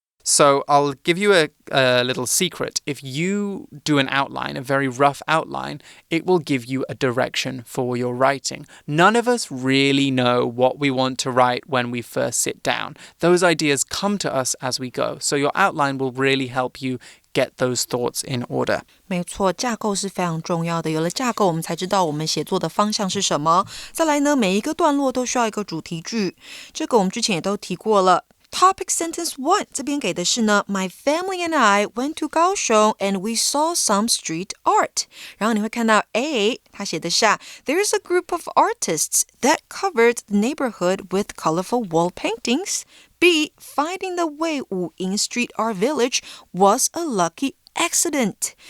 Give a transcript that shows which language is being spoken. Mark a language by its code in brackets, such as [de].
[en] So I'll give you a little secret. If you do an outline, a very rough outline, it will give you a direction for your writing. None of us really know what we want to write when we first sit down. Those ideas come to us as we go. So your outline will really help you get those thoughts in order. [zh] 没错，架构是非常重要的。有了架构，我们才知道我们写作的方向是什么。再来呢，每一个段落都需要一个主题句。这个我们之前也都提过了。 [en] Topic sentence 1 [zh] 这边给的是呢 [en] My family and I went to 高雄 and we saw some street art. [zh] 然后你会看到 [en] A [zh] 他写的是 [en] There's a group of artists that covered the neighborhood with colorful wall paintings. B Finding the Wei Wu in street art village was a lucky accident.